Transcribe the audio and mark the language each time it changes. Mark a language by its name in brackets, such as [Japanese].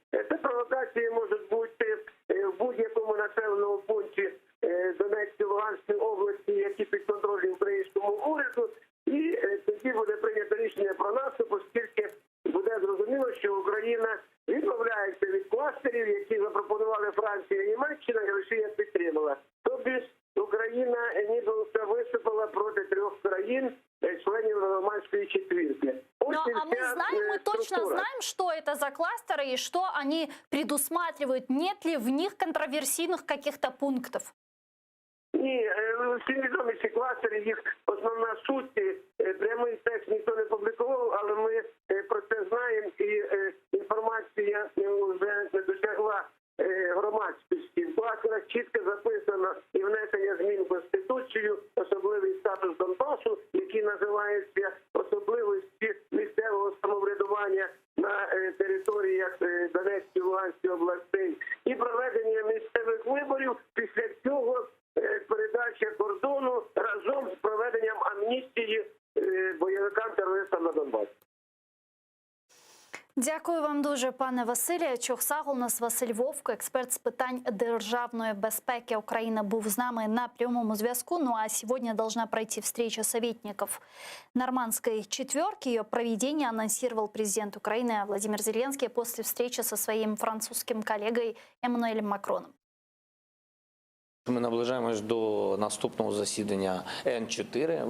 [Ukrainian] Це провокації можуть бути в будь-якому населеному пункті Донецької, Луганської області, які підконтрольні українському уряду, і тоді буде прийнято рішення про наступ, оскільки буде зрозуміло, що Україна відмовляється від кластерів, які запропонували Франція і Німеччина, і Росія підтримала. Тобто Україна ніби виступила проти 3 країн, членів Нормандської четвірки. [Russian] Ну, а мы точно знаем, что это за кластеры и что они предусматривают. Нет ли в них контроверсийных каких-то пунктов? [Ukrainian] Ні, всім відомі ці кластери, їх основна суть, прямий текст ніхто не публікував, але ми про це знаємо, і інформація вже не досягла громадськості. В кластерах чітко записано і внесення змін в Конституцію, особливий статус Донбасу, який називається особливості місцевого самоврядування на територіях Донецької, Луганської областей, і проведення місцевих виборів, після цього передача кордону разом з проведенням амністії бойовикам-терористам на Донбасі. Дякую вам дуже, пане Василію. Чохсагл, у нас Василь Вовко, експерт з питань державної безпеки України, був з нами на прямому зв'язку. [Russian] Ну а сегодня должна пройти встреча советников Нормандской четверки. Ее проведение анонсировал президент Украины Владимир Зеленский после встречи со своим французским коллегой Эммануэлем Макроном. [Ukrainian] Ми наближаємось до наступного засідання Н4.